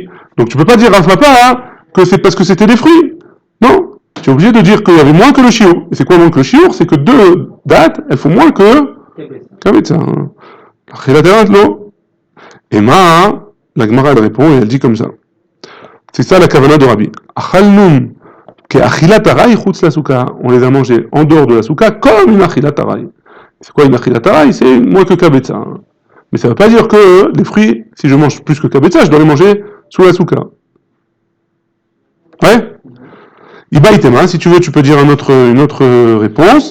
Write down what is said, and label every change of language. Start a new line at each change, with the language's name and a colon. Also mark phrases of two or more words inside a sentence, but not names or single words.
French: Donc tu peux pas dire Rav Papa hein, que c'est parce que c'était des fruits. Non. Tu es obligé de dire qu'il y avait moins que le shiur. Et c'est quoi moins que le shiur? C'est que 2 dates, elles font moins que kabetza. Et la Gemara elle répond et elle dit comme ça. C'est ça la kavana de Rabbi.
Hebrew: אכלנום כאכילת עראי חוץ לסוכה.
French: On les a mangés en dehors de la souka comme une
Hebrew: אכילת עראי.
French: C'est quoi une
Hebrew: אכילת עראי?
French: C'est moins que kabetza. Mais ça ne veut pas dire que les fruits, si je mange plus que kabetza, je dois les manger sous la souka. Ouais?
Hebrew: איבעית אימא,
French: si tu veux, tu peux dire une autre réponse.